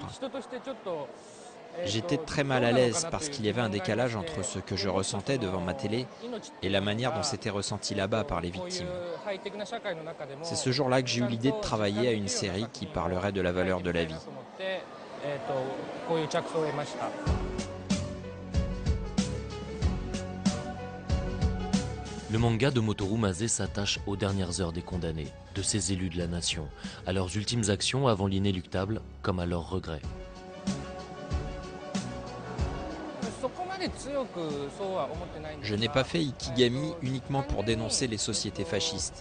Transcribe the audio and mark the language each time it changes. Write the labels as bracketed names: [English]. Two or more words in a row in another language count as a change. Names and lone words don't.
[French] J'étais très mal à l'aise parce qu'il y avait un décalage entre ce que je ressentais devant ma télé et la manière dont c'était ressenti là-bas par les victimes. C'est ce jour-là que j'ai eu l'idée de travailler à une série qui parlerait de la valeur de la vie. [Japanese] こういう着想を得ました。 [French] Le manga de Motoru Mase s'attache aux dernières heures des condamnés, de ces élus de la nation, à leurs ultimes actions avant l'inéluctable, comme à leurs regrets. Je n'ai pas fait Ikigami uniquement pour dénoncer les sociétés fascistes.